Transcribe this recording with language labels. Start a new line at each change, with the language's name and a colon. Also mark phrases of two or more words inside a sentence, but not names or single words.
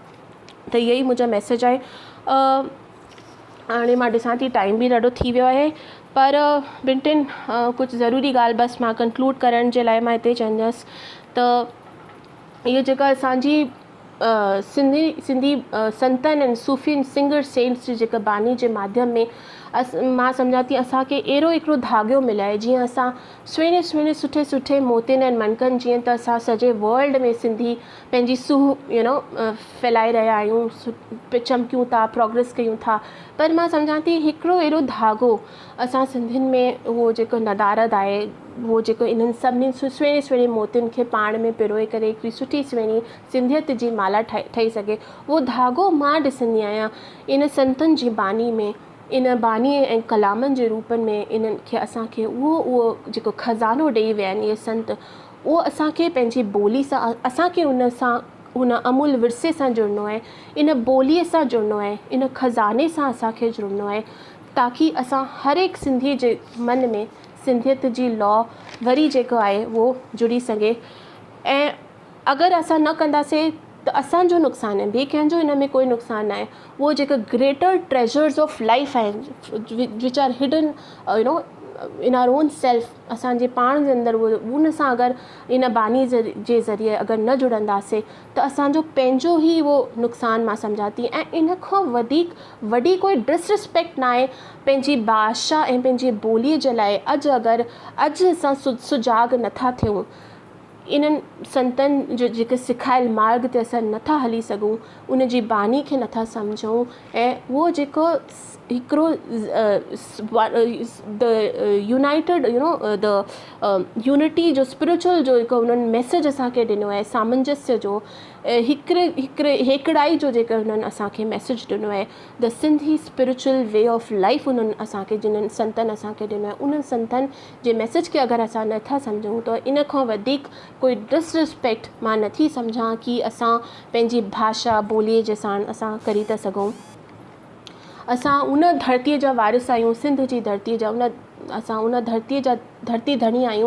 Sindhi: त इहो ई मुंहिंजा मैसेज आहे। हाणे मां ॾिसां थी टाइम बि ॾाढो थी वियो आहे, पर ॿिनि टिनि कुझु ज़रूरी ॻाल्हि बसि मां कंक्लूड करण जे लाइ मां हिते चवंदसि त इहो जेका असांजी सिंधी संतनि ऐं सूफ़ी
English: singer saints
Sindhi: जी जेका बानी जे माध्यम में मां सम्झां थी असांखे अहिड़ो हिकिड़ो धाॻो मिलियो आहे, जीअं असां सुहिणे सुहिणे सुठे सुठे मोतियुनि ऐं मणकनि, जीअं त असां सॼे वर्ल्ड में सिंधी पंहिंजी फैलाए रहिया आहियूं, चमकियूं था, प्रोग्रेस कयूं था। पर मां सम्झां थी हिकिड़ो अहिड़ो धाॻो असां सिंधियुनि में, उहो जेको नदारद आहे, उहो जेको इन्हनि सभिनी सुहिणे सुहिणे मोतियुनि खे पाण में पिरोए करे हिकिड़ी सुठी सुहिणी सिंधियत जी माला ठही सघे, उहो धाॻो मां ॾिसंदी आहियां इन संतनि जी बानी में, इन बानी ऐं कलामनि जे रूपनि में। इन्हनि खे असांखे उहो जेको खज़ानो ॾेई विया आहिनि इहे संत, उहो असांखे पंहिंजी ॿोली सां, असांखे उन अमूल विरसे सां जुड़िणो आहे, इन ॿोलीअ सां जुड़िणो आहे, इन खज़ाने सां असांखे जुड़िणो आहे, ताकी असां हर हिकु सिंधी जे मन में सिंधियत जी लॉ वरी जेको आहे उहो जुड़ी सघे। ऐं अगरि असां न कंदासीं त असांजो नुक़सानु आहे, ॿिए कंहिंजो इन में कोई नुक़सानु न आहे।
English: उहो जेका greater treasures of life आहिनि, which are hidden in our own self,
Sindhi: असांजे पाण जे अंदरि उन सां अगरि इन बानी जे ज़रिए अगरि न जुड़ंदासीं त असांजो पंहिंजो ई उहो नुक़सानु मां सम्झां थी। ऐं इन खां वधीक वॾी कोई डिसरिस्पेक्ट न आहे पंहिंजी भाषा ऐं पंहिंजी ॿोलीअ जे लाइ। अगरि असां सुजाग नथा थियूं, इन्हनि संतनि जो जेके सिखायल मार्ग ते असां नथा हली सघूं, उन जी बानी खे नथा सम्झूं, ऐं उहो जेको हिकिड़ो
English: the united the unity
Sindhi: जो स्पिरिचुअल जो हिकु उन्हनि मैसेज असांखे ॾिनो आहे, सामंजस्य जो, हेकड़ाई जो जेका उन्हनि असांखे मैसेज ॾिनो आहे,
English: the Sindhi spiritual way of life
Sindhi: उन्हनि असांखे, जिन्हनि संतनि असांखे ॾिनो आहे, उन्हनि संतनि जे मैसेज खे अगरि असां नथा सम्झूं त इन खां वधीक कोई डिसरिस्पेक्ट मां नथी सम्झां कि असां पंहिंजी भाषा ॿोलीअ जे साण असां करी था सघूं। असां उन धरतीअ जा वारिस आहियूं, सिंध जी धरतीअ जा, असां उन धरतीअ जा धरती धणी आहियूं।